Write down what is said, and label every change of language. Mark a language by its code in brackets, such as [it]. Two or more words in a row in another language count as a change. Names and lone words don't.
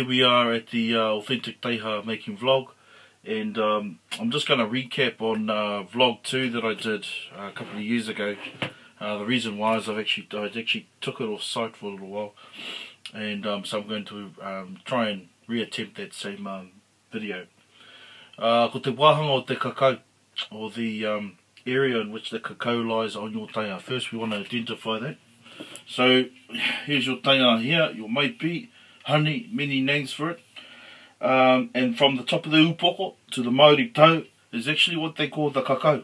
[en] we are at the authentic Taiaha making vlog, and I'm just going to recap on vlog 2 that I did a couple of years ago. The reason why is I actually took it off site for a little while, and so I'm going to try and reattempt that same video. [mi] Ko te wāhanga o te kakau, [en] or the area in which the kakau lies on your taiaha. First we want to identify that. So here's your taiaha here, your maipi, honey, many names for it. And from the top of the upoko to the Māori tau is actually what they call the kakau.